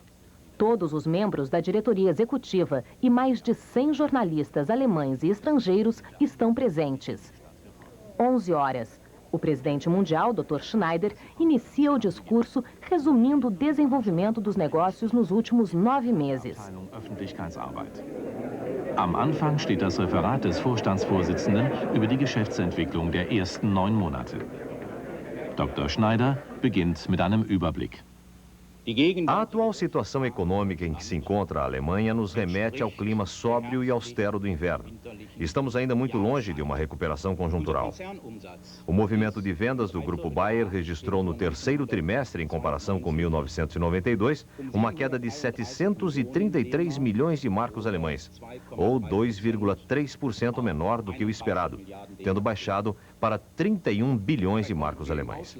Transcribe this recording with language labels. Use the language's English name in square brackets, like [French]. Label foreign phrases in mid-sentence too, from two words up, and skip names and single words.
[Portuguese] Todos os membros da diretoria executiva e mais de 100 jornalistas alemães e estrangeiros estão presentes. 11 horas. O presidente mundial, Dr. Schneider, inicia o discurso resumindo o desenvolvimento dos negócios nos últimos 9 meses. [German] Am Anfang steht das Referat des Vorstandsvorsitzenden über die Geschäftsentwicklung der ersten 9 Monate. Dr. Schneider beginnt mit einem Überblick. [Portuguese] A atual situação econômica em que se encontra a Alemanha nos remete ao clima sóbrio e austero do inverno. Estamos ainda muito longe de uma recuperação conjuntural. O movimento de vendas do Grupo Bayer registrou no terceiro trimestre, em comparação com 1992, uma queda de 733 milhões de marcos alemães, ou 2,3% menor do que o esperado, tendo baixado para 31 bilhões de marcos alemães.